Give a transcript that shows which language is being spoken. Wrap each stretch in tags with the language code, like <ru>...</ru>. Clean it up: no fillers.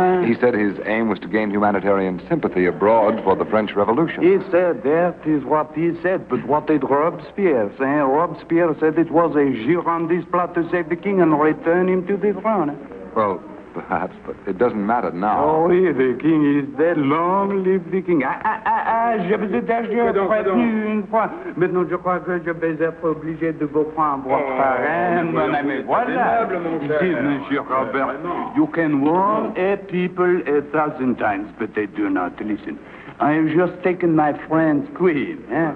<en>He said his aim was to gain humanitarian sympathy abroad for the French Revolution. He said that is what he said, but what did Robespierre say? Robespierre said it was a Girondist plot to save the king and return him to the throne. Well, perhaps, but it doesn't matter now. Oh, oui, the king is dead. Long live the king.</en> <fr>Je vous ai déjà prévenu une fois. Maintenant, je crois que je vais être obligé de vous prendre votre reine, mon ami. Voilà.</fr> <en>Monsieur Robert, you can warn a people 1,000 times, but they do not listen. I have just taken my friend's queen.</en>